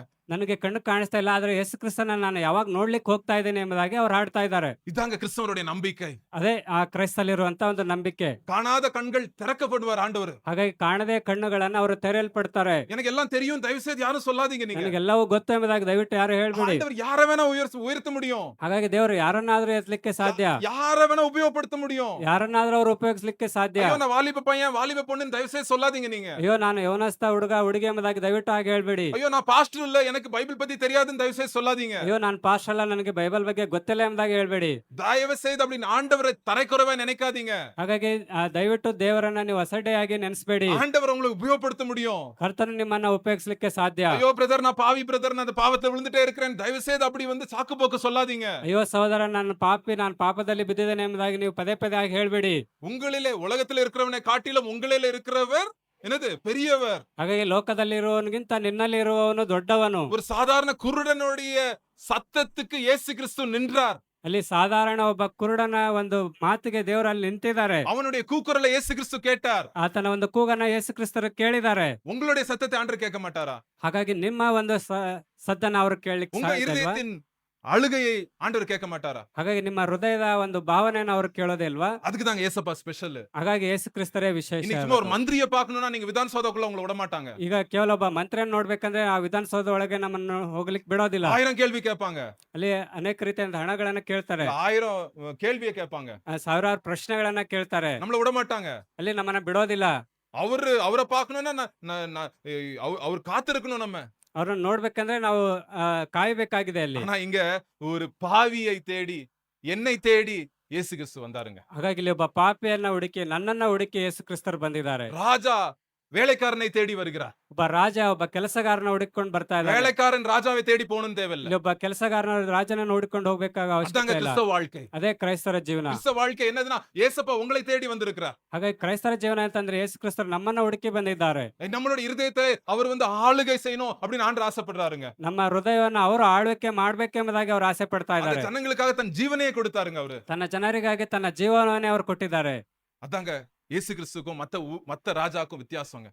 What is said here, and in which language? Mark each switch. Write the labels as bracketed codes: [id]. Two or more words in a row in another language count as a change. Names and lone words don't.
[kn] ನನಗೆ ಕಣ್ಣು ಕಾಣಿಸ್ತಾ ಇಲ್ಲ, ಆದ್ರೆ ಯೇಸು ಕ್ರಿಸ್ತನ ನಾನು ಯಾವಾಗ ನೋಡ್ಲಿಕ್ಕೆ ಹೋಗ್ತಾ ಇದ್ದೇನೆ ಎಂಬುದಾಗಿ ಅವ್ರು ಹಾಡ್ತಾ ಇದ್ದಾರೆ. [ta] இதாங்க கிறிஸ்தவருடைய நம்பிக்கை. [kn] ಅದೇ ಆ ಕ್ರೈಸ್ತಲ್ಲಿರುವಂತ ಒಂದು ನಂಬಿಕೆ. [ta] காணாத கண்கள் திறக்கப்படுவார் ஆண்டவர். [kn] ಹಾಗಾಗಿ ಕಾಣದೆ ಕಣ್ಣುಗಳನ್ನ ಅವರು ತೆರೆಯಲ್ಪಡ್ತಾರೆ. [ta] எனக்கு எல்லாம் தெரியும், தயவு செய்து யாரும் சொல்லாதீங்க. நீங்க [kn] ನನಗೆಲ್ಲವೂ ಗೊತ್ತು ಎಂಬುದಾಗಿ ದಯವಿಟ್ಟು ಯಾರು ಹೇಳ್ಬೇಡಿ. [ta] ஆண்டவர் யார வேணா உயர்த்த முடியும். [kn] ಹಾಗಾಗಿ ದೇವರು ಯಾರನ್ನಾದ್ರೂ ಎತ್ತಲಿಕ್ಕೆ ಸಾಧ್ಯ, [ta] யார வேணா உபயோகப்படுத்த முடியும். [kn] ಯಾರನ್ನಾದ್ರೂ ಅವ್ರು ಉಪಯೋಗಿಸ್ಲಿಕ್ಕೆ ಸಾಧ್ಯ. [ta] ஐயோ நான் வாலிப பையன் வாலிப பொண்ணுன்னு தயவு செய்து சொல்லாதீங்க. நீங்க [kn] ಅಯ್ಯೋ ನಾನು ಯವನಸ್ಥ ಹುಡುಗ ಹುಡುಗಿ ಎಂಬುದಾಗಿ ದಯವಿಟ್ಟು ಹಾಗೆ ಹೇಳ್ಬೇಡಿ. [ta] ஐயோ நான் பாஸ்டர் இல்ல, எனக்கு பைபிள் பத்தி தெரியாதுன்னு தயவு செய்து சொல்லாதீங்க. [kn] ಅಯ್ಯೋ ನಾನು ಪಾಸ್ಟರ್ ಅಲ್ಲ, ನನಗೆ ಬೈಬಲ್ ಬಗ್ಗೆ ಗೊತ್ತಿಲ್ಲ ಎಂಬುದಾಗಿ ಹೇಳ್ಬೇಡಿ. [ta] தயவு செய்து அப்படி ஆண்டவரை தரைக்குறைவா நினைக்காதீங்க. [kn] ಹಾಗಾಗಿ ದಯವಿಟ್ಟು ದೇವರನ್ನ ನೀವು ಅಸಡ್ಡೆಯಾಗಿ ನೆನೆಸ್ಬೇಡಿ. [ta] ஆண்டவர் உங்களை உபயோகப்படுத்த முடியும். [kn] ಕರ್ತನು ನಿಮ್ಮನ್ನ ಉಪಯೋಗಿಸ್ಲಿಕ್ಕೆ ಸಾಧ್ಯ. [ta] ஐயோ பிரதர் நான் பாவி பிரதர், நான் அந்த பாவத்தை விழுந்துட்டே இருக்கிறேன், தயவு செய்து அப்படி வந்து சாக்கு போக்கு சொல்லாதீங்க. [kn] ಅಯ್ಯೋ ಸಹೋದರ, ನಾನು ಪಾಪಿ, ನಾನು ಪಾಪದಲ್ಲಿ ಬಿದ್ದಿದ್ದೇನೆ ಎಂಬುದಾಗಿ ನೀವು ಪದೇ ಪದೇ ಆಗಿ ಹೇಳ್ಬೇಡಿ. [ta] உங்களிலே உலகத்தில் இருக்கிறவனை காட்டிலும் உங்களிலே இருக்கிறவர் என்னது பெரியவர். [kn] ಹಾಗಾಗಿ ಲೋಕದಲ್ಲಿರುವವನಿಗಿಂತ ನಿನ್ನಲ್ಲಿ ಇರುವವನು ದೊಡ್ಡವನು. [ta] ஒரு சாதாரண குருடனுடைய சத்தத்துக்கு இயேசு கிறிஸ்து நின்றார். [kn] ಅಲ್ಲಿ ಸಾಧಾರಣ ಒಬ್ಬ ಕುರುಡನ ಒಂದು ಮಾತಿಗೆ ದೇವರು ಅಲ್ಲಿ ನಿಂತಿದ್ದಾರೆ. [ta] அவனுடைய கூக்குரலை இயேசு கிறிஸ்து கேட்டார். [kn] ಆತನ ಒಂದು ಕೂಗನ್ನ ಯೇಸು ಕ್ರಿಸ್ತರು ಕೇಳಿದ್ದಾರೆ. [ta] உங்களுடைய சத்தத்தை ஆண்டவர் கேட்க மாட்டாரா? [kn] ಹಾಗಾಗಿ ನಿಮ್ಮ ಒಂದು ಸದ್ದನ್ನ ಅವರು ಕೇಳಲಿಕ್ಕೆ [ta] உங்க [kn] ಸಾಧ್ಯ ಇಲ್ವಾ? [ta] இருதயத்தின் அழுகையை ஆண்டவர் கேட்க மாட்டாரா? [kn] ಹಾಗಾಗಿ ನಿಮ್ಮ ಹೃದಯದ ಒಂದು ಭಾವನೆಯನ್ನು ಅವರು ಕೇಳೋದೇ ಇಲ್ವಾ? [ta] அதுக்கு தாங்க ஏசப்பா ஸ்பெஷல். [kn] ಹಾಗಾಗಿ ಯೇಸು ಕ್ರಿಸ್ತರೇ ವಿಶೇಷ. [ta] இன்னைக்கு சும்மா ஒரு மந்திரியை பார்க்கணும்னா நீங்க விதான் சௌதாக்குள்ள உங்களை விட மாட்டாங்க. [kn] ಈಗ ಕೇವಲ ಒಬ್ಬ ಮಂತ್ರಿಯನ್ನು ನೋಡ್ಬೇಕಂದ್ರೆ ಆ ವಿಧಾನಸೌಧ ಒಳಗೆ ನಮ್ಮನ್ನು ಹೋಗ್ಲಿಕ್ಕೆ ಬಿಡೋದಿಲ್ಲ. [ta] 1000 ಕೇಳ್ವಿ ಕೇட்பாங்க. [kn] ಅಲ್ಲಿ ಅನೇಕ ರೀತಿಯ ಹಣಗಳನ್ನ ಕೇಳ್ತಾರೆ. [ta] 1000 ಕೇಳ್ವಿயை கேட்பாங்க. [kn] ಸಾವಿರಾರು ಪ್ರಶ್ನೆಗಳನ್ನ ಕೇಳ್ತಾರೆ. [ta] நம்மள விட மாட்டாங்க. [kn] ಅಲ್ಲಿ ನಮ್ಮನ್ನ ಬಿಡೋದಿಲ್ಲ. [ta] அவரை பார்க்கணும்னா அவர் காத்திருக்கணும். நம்ம [kn] ಅವ್ರನ್ನ ನೋಡ್ಬೇಕಂದ್ರೆ ನಾವು ಕಾಯ್ಬೇಕಾಗಿದೆ ಅಲ್ಲಿ. [ta] ஆனா இங்க ஒரு பாவியை தேடி, என்னை தேடி இயேசு கிறிஸ்து வந்தாருங்க. [kn] ಹಾಗಾಗಿ ಇಲ್ಲಿ ಒಬ್ಬ ಪಾಪಿಯನ್ನ ಹುಡುಕಿ, ನನ್ನನ್ನ ಹುಡುಕಿ ಯೇಸು ಕ್ರಿಸ್ತರು ಬಂದಿದ್ದಾರೆ. [ta] ராஜா வேலைக்காரனை தேடி வருகிறார். [kn] ಒಬ್ಬ ರಾಜ ಒಬ್ಬ ಕೆಲಸಗಾರನ ಹುಡುಕೊಂಡು ಬರ್ತಾ ಇದ್ದಾರೆ. [ta] வேலைக்காரன் ராஜாவை தேடி போகணும் தேவையில்லை. [kn] ಇಲ್ಲಿ ಒಬ್ಬ ಕೆಲಸಗಾರನ ರಾಜನನ್ನ ಹುಡುಕೊಂಡು ಹೋಗ್ಬೇಕಾಗ ಅವಶ್ಯಕತೆ ಇಲ್ಲ. [ta] கிறிஸ்தவ வாழ்க்கை. [kn] ಅದೇ ಕ್ರೈಸ್ತರ ಜೀವನ. [ta] கிறிஸ்தவ வாழ்க்கை என்னதுன்னா ஏசப்பா உங்களை தேடி வந்திருக்கிறார். [kn] ಹಾಗಾಗಿ ಕ್ರೈಸ್ತರ ಜೀವನ ಅಂತಂದ್ರೆ ಯೇಸು ಕ್ರಿಸ್ತರು ನಮ್ಮನ್ನ ಹುಡುಕಿ ಬಂದಿದ್ದಾರೆ. [ta] நம்மளோட இருதயத்தை அவர் வந்து ஆளுகை செய்யணும் அப்படின்னு ஆண்டவர் ஆசைப்படுறாருங்க. [kn] ನಮ್ಮ ಹೃದಯವನ್ನು ಅವರು ಆಳ್ವಿಕೆ ಮಾಡ್ಬೇಕೆಂಬುದಾಗಿ ಅವರು ಆಸೆ ಪಡ್ತಾ [ta] அந்த [kn] ಇದ್ದಾರೆ. [ta] ஜனங்களுக்காக தன் ஜீவனையே கொடுத்தாருங்க அவரு. [kn] ತನ್ನ ಜನರಿಗಾಗಿ ತನ್ನ ಜೀವನವನ್ನೇ ಅವರು ಕೊಟ್ಟಿದ್ದಾರೆ. [ta] அதாங்க இயேசு கிறிஸ்துக்கும் மத்த ராஜாக்கும் வித்தியாசங்க.